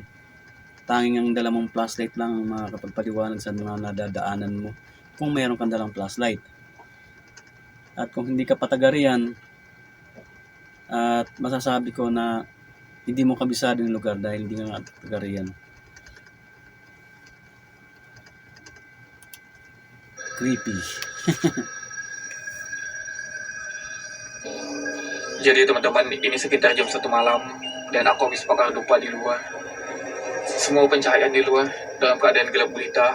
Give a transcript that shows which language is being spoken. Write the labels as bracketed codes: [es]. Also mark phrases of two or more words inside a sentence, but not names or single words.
[tl] Tanging ang dala mong flashlight lang ang makakapagpaliwanag sa mga nadadaanan mo kung mayroon kang dalang flashlight. At kung hindi ka patagarian, at masasabi ko na hindi mo kabisado yung lugar dahil hindi ka patagarian. [en] Creepy. [id] Jadi teman-teman, ini sekitar jam 1 malam dan aku habis bakar dupa di luar. Semua pencahayaan di luar dalam keadaan gelap gulita.